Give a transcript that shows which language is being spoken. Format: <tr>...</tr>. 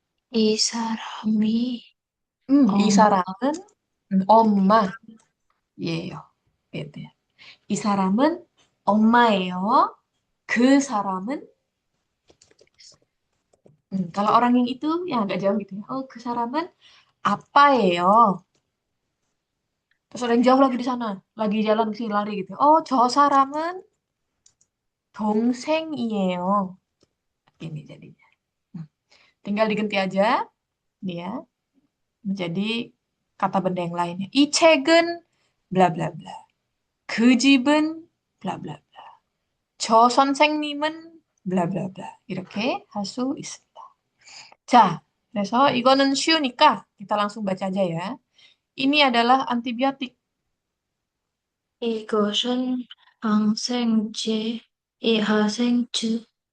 <ko>이 사람이 이 엄마, 사람은 엄마예요.</ko> <id>Gitu ya.</id> <ko>이 사람은 엄마예요. 그 사람은</ko> <id>kalau orang yang itu yang agak jauh gitu ya.</id> <ko>Oh, 그 사람은 아빠예요.</ko> <id>Terus ada yang jauh lagi di sana, lagi jalan ke sini lari gitu.</id> <ko>Oh, 저 사람은 동생이에요.</ko> <id>Ini jadinya. Hmm. Tinggal diganti aja dia menjadi kata benda yang lainnya.</id> <ko>이 책은 bla bla bla. 그 집은 bla bla bla. 저 선생님은 bla bla bla. 이렇게 할 수 있습니다. 자, 그래서 이거는 쉬우니까</ko> <id>kita langsung baca aja ya. Ini adalah antibiotik.</id> <ko>이것은 항생제, 이 항생제,</ko>